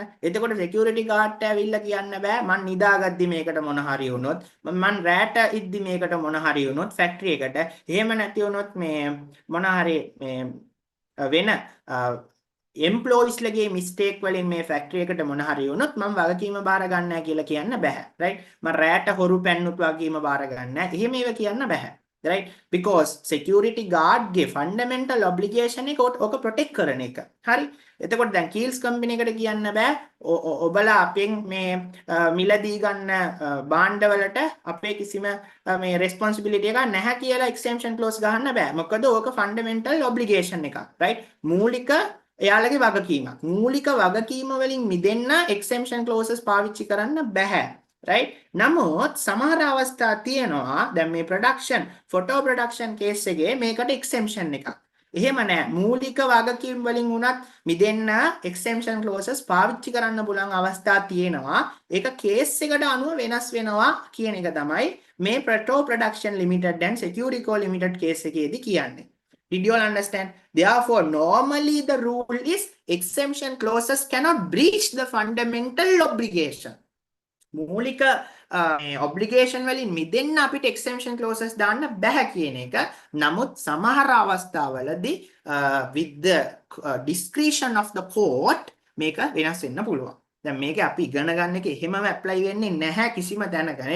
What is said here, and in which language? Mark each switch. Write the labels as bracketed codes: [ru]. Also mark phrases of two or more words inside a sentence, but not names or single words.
[si] එතකොට [en] security guard [si] ඇවිල්ලා කියන්න බෑ මං නිදාගද්දි මේකට මොන හරි වුණොත් මං රැට ඉද්දි මේකට මොන හරි වුණොත් factory එකට එහෙම නැති වුණොත් මේ මොන හරි මේ වෙන employees ලගේ mistake වලින් මේ factory එකට මොන හරි වුණොත් මම වගකීම බාර ගන්න නැහැ කියලා කියන්න බෑ. right? මම රැට හොරු පැන්නුත් වගකීම බාර ගන්න නැහැ. එහෙම ඒව කියන්න බෑ. right? Because [en] security guard [si] ගේ [en] fundamental obligation [si] එක ඔක protect කරන එක. හරි? එතකොට දැන් Keels company එකට කියන්න බෑ ඔබලා අපෙන් මේ මිලදී ගන්න භාණ්ඩ වලට අපේ කිසිම මේ responsibility එකක් නැහැ කියලා [en] exemption clause [si] ගහන්න බෑ. මොකද ඕක [en] fundamental obligation [si] එකක්. right? මූලික එයාලගේ වගකීමක්. මූලික වගකීම වලින් මිදෙන්න [en] exemption clauses [si] පාවිච්චි කරන්න බෑ. right? නමුත් සමහර අවස්ථා තියෙනවා දැන් මේ photo production case එකේ මේකට exemption එකක්. එහෙම නෑ මූලික වගකීම් වලින් උනත් මිදෙන්න [en] exemption clauses [si] පාවිච්චි කරන්න පුළුවන් අවස්ථා තියෙනවා. ඒක case එකට අනුව වෙනස් වෙනවා කියන එක තමයි මේ Photo Production Limited and Securico Limited case එකේදී කියන්නේ. [en] Did you all understand? Therefore, normally the rule is exemption clauses cannot breach the fundamental obligation. [si] මූලික obligation වලින් මිදෙන්න අපිට [en] exemption clauses [si] දාන්න බෑ කියන එක. නමුත් සමහර අවස්ථාවලදී [en] with the discretion of the court [si] මේක වෙනස් වෙන්න පුළුවන්. දැන් මේක අපි ඉගෙන ගන්න එක එහෙමම ඇප්ලයි වෙන්නේ නැහැ කිසිම තැනකනේ.